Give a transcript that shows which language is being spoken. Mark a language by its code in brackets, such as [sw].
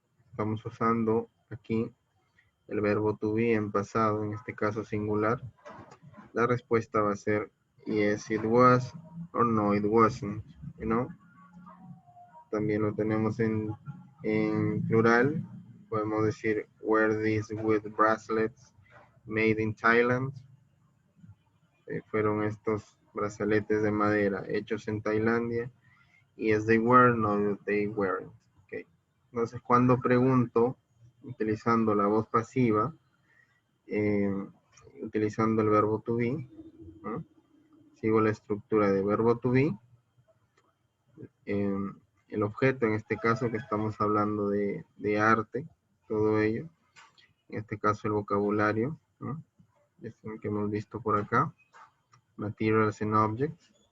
[es] Estamos usando aquí el verbo to be en pasado, en este caso singular. La respuesta va a ser [en] yes it was or no it wasn't, you know. [es] También lo tenemos en plural. Podemos decir [en] were these wood bracelets made in Thailand. [es] Fueron estos brazaletes de madera hechos en Tailandia. [en] Yes they were, no they weren't. Okay. [es] Entonces cuando pregunto utilizando la voz pasiva, utilizando el verbo to be, ¿no?, sigo la estructura de verbo to be, el objeto, en este caso que estamos hablando de arte, todo ello, en este caso el vocabulario, ¿no?, es el que hemos visto por acá, [en] materials and objects,